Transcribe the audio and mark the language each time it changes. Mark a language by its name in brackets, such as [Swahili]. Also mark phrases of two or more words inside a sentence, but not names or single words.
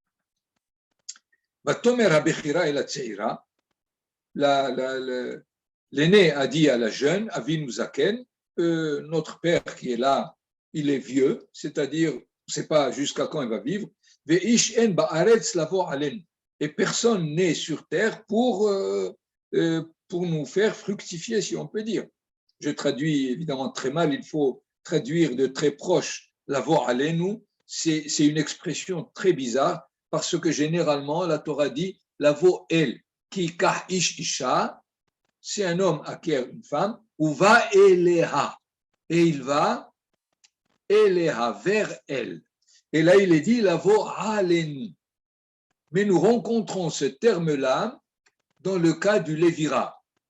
[French] L'aîné a dit à la jeune, [Hebrew] אבינו זקן, [French] notre père qui est là, il est vieux, c'est-à-dire, on ne sait pas jusqu'à quand il va vivre, et personne n'est sur terre pour nous faire fructifier, si on peut dire. Je traduis évidemment très mal, il faut traduire de très proche. [Hebrew] לבוא עלינו, [French] c'est une expression très bizarre parce que généralement la Torah dit [Hebrew] לבוא אל כי קח איש אשה, [French] c'est un homme acquiert une femme, ou [Hebrew] בא אליה, [French] et il va eleha vers elle. Et là il est dit [Hebrew] לבוא עלינו. [French] Mais nous rencontrons ce terme-là dans le cas du Lévira.